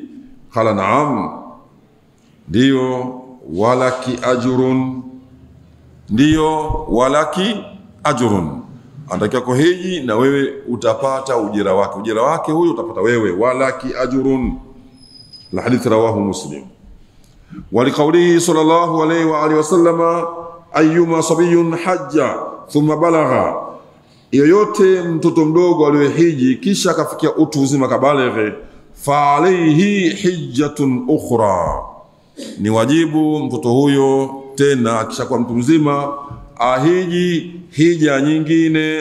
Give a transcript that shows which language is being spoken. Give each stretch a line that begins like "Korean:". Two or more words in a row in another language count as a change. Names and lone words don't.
Arabic: قال نعم, ndio. ولك أجر,
Swahili: ndio,
Arabic: ولك أجر,
Swahili: anatakiwa kuhiji na wewe utapata ujira wake. Ujira wake huyu utapata wewe.
Arabic: ولك أجر. الحديث رواه مسلم. ولقوله صلى الله عليه وعلى آله وسلم أيما صبي حج ثم بلغ,
Swahili: yoyote mtoto mdogo aliyohiji kisha akafikia utu uzima kabalighe,
Arabic: فعليه حجة أخرى,
Swahili: ni wajibu mtoto huyo tena akishakuwa mtu mzima ahiji hija nyingine.